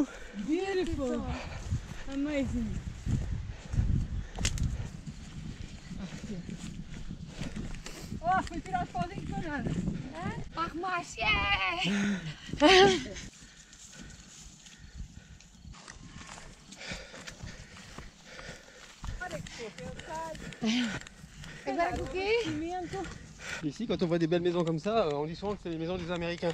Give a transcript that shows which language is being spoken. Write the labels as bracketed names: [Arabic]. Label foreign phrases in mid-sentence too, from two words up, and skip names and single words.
[English] Beautiful. Amazing. [Portuguese] Oh, fui tirar os pauzinhos de banana. Ach, mais, yeah! [French] Ici, quand on voit des belles maisons comme ça, on dit souvent que c'est les maisons des Américains.